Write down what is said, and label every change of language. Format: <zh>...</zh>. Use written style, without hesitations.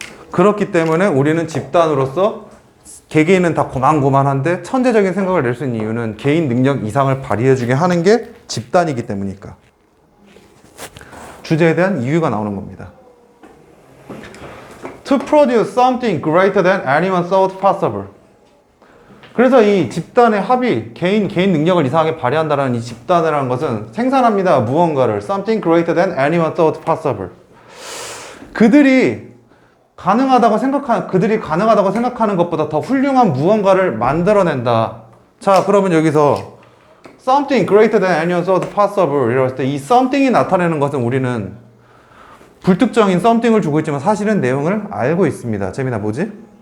<ko>그렇기 때문에 우리는 집단으로서 개개인은 다 고만고만한데 천재적인 생각을 낼 수 있는 이유는 개인 능력 이상을 발휘해주게 하는 게 집단이기 때문이니까. 주제에 대한 이유가 나오는 겁니다.</ko> <en>To produce something greater than anyone thought possible.</en> <ko>그래서 이 집단의 합이 개인 능력을 이상하게 발휘한다는 이 집단이라는 것은 생산합니다.</ko> <en>무언가를 something greater than anyone thought possible. 그들이</en> <ko>그들이 가능하다고 생각하는 것보다 더 훌륭한 무언가를 만들어낸다. 자, 그러면 여기서 something greater than any other possible 이랬을 때 이 something이 나타내는 것은 우리는 불특정인 something을 주고 있지만 사실은 내용을 알고 있습니다. 재민아, 뭐지?</ko>